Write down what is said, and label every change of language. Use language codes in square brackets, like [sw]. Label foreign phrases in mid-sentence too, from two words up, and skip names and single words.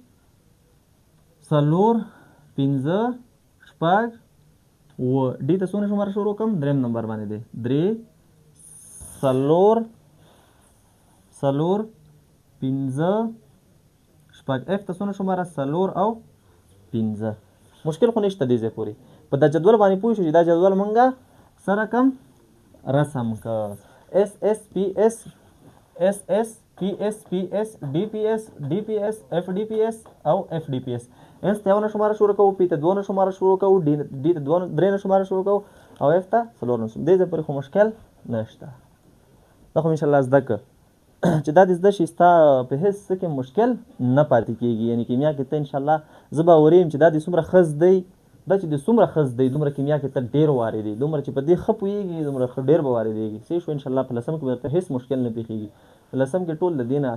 [ps] څلور پنځه شپږ اووه ډي ته څونه شماره شروع کړم درېم نمبر باندې دی درې څلور پنځه شپږ اف ته څونه شماره څلور او پنځه مشکل خو نشته دې ځای پورې په دا جدول باندې پوه شو چې دا جدول مونږه سره کم رسم که اس اس پی اس اس اس پی اس پی اس ډي پی اس ډي پی اس اف ډي پی اس او اف ډي پی اس اس ته یو نه شماره شروع کوو پی ته دوه نه شماره شروع کوو ډي ته درې نه شماره شروع کوو او اف ته څلور نه دې ځای پورې خو مشکل نشته دا خو انشاءالله زده که چې دا دې زده شي ستا په هېڅ څه کې مشکل نه پاتې کېږي یعنې کیمیا کې ته انشاءالله زه به وریم چې دا دې څومره ښه زده دا چې د څومره ښه زده دومره کیمیا کې ته ډېر واردېږي دومره چې په دې ښه پوهېږي دومره ډېر به واردېږي صحیح شو انشاءالله په لسم کې به درته هېڅ مشکل نه پېښېږي په لسم کې ټول د دې نه